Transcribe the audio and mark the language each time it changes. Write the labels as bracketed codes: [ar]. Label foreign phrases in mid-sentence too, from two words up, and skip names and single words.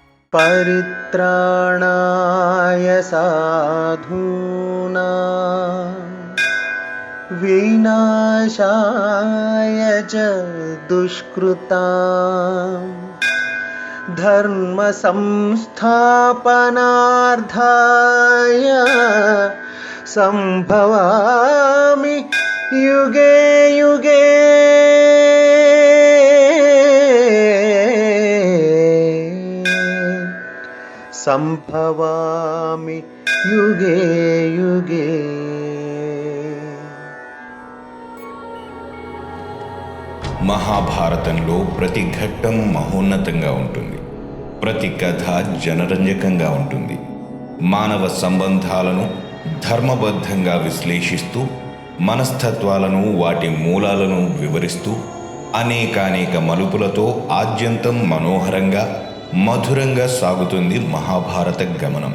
[sa] परित्राणाय साधूनां विनाशाय च दुष्कृतां धर्मसंस्थापनार्थाय संभवामि युगे युगे। సంభవామి యుగే యుగే। [te] మహాభారతంలో ప్రతి ఘట్టం మహోన్నతంగా ఉంటుంది. ప్రతి కథ జనరంజకంగా ఉంటుంది. మానవ సంబంధాలను ధర్మబద్ధంగా విశ్లేషిస్తూ, మనస్తత్వాలను వాటి మూలాలను వివరిస్తూ, అనేకానేక మలుపులతో ఆద్యంతం మనోహరంగా మధురంగా సాగుతుంది మహాభారత గమనం.